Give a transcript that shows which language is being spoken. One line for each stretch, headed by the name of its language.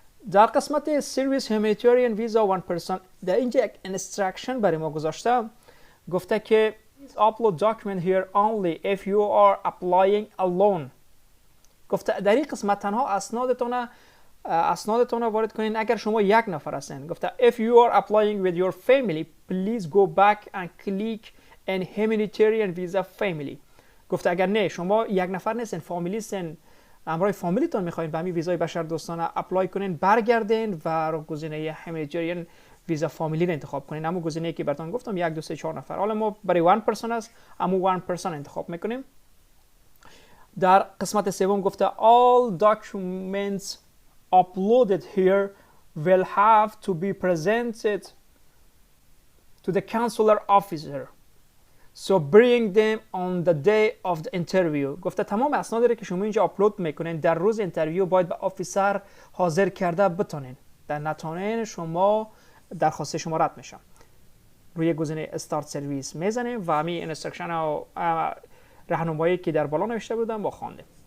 Persian: در قسمت سرویس هیومانیتریان ویزا 1% در اینجا یک اینستراکشن برای ما گذاشته، گفته که
English: upload document here only if you are applying alone.
Persian: گفته در این قسمت تنها اسنادتون وارد کنین اگر شما 1 نفر هستین. گفته
English: if you are applying with your family please go back and click on humanitarian visa family.
Persian: گفته اگر نه شما 1 نفر نیستین، فامیلی هستین، همراه فامیلیتون میخواین به همین ویزای بشردوستانه اپلای کنین، برگردین و رو گزینه هیومانیتریان ویزا فامیلی رو انتخاب کنین. اما گزینه‌ای که براتون گفتم 1 2 3 4 نفر. حالا ما برای 1% است، اما 1% انتخاب میکنیم. در قسمت سوم گفته
English: all documents uploaded here will have to be presented to the consular officer. So bring them on the day of the interview.
Persian: گفته تمام اسنادی رو که شما اینجا آپلود میکنین در روز اینترویو باید به آفیسر حاضر کرده بتونین. در نتونین شما درخواست شما رد میشه. روی گزینه استارت سرویس میزنیم و همین اینستراکشن و راهنمایی که در بالا نوشته بودم با خواندیم.